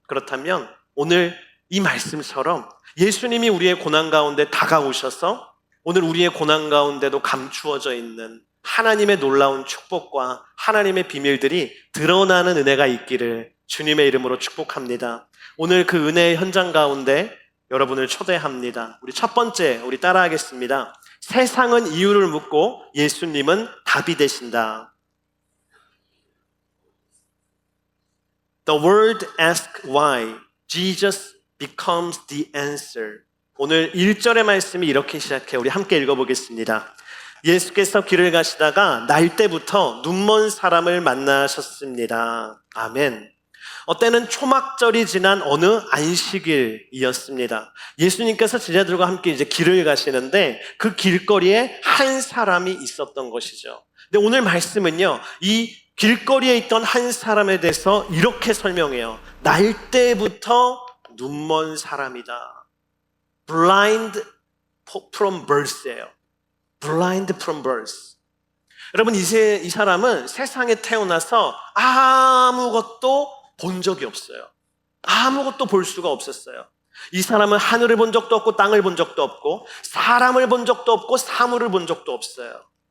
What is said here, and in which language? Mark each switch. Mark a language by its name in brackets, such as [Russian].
[Korean] 그렇다면 오늘 이 말씀처럼 예수님이 우리의 고난 가운데 다가오셔서 오늘 우리의 고난 가운데도 감추어져 있는 하나님의 놀라운 축복과 하나님의 비밀들이 드러나는 은혜가 있기를 주님의 이름으로 축복합니다. 오늘 그 은혜의 현장 가운데 여러분을 초대합니다. 우리 첫 번째, 우리 따라하겠습니다. 세상은 이유를 묻고 예수님은 답이 되신다. [English] The world asks why, Jesus becomes the answer. [Korean] 오늘 1절의 말씀이 이렇게 시작해요. 우리 함께 읽어보겠습니다. 예수께서 길을 가시다가 날 때부터 눈먼 사람을 만나셨습니다. 아멘. 때는 초막절이 지난 어느 안식일이었습니다. 예수님께서 제자들과 함께 이제 길을 가시는데 그 길거리에 한 사람이 있었던 것이죠. 근데 오늘 말씀은요, 이 길거리에 있던 한 사람에 대해서 이렇게 설명해요. 날 때부터 눈먼 사람이다. [English] Blind from birth예요. Blind from birth. [Korean] 여러분, 이 사람은 세상에 태어나서 아무것도 본 적이 없어요. 아무것도 볼 수가 없었어요. 이 사람은 하늘을 본 적도 없고 땅을 본 적도 없고 사람을 본 적도 없고 사물을 본 적도 없어요.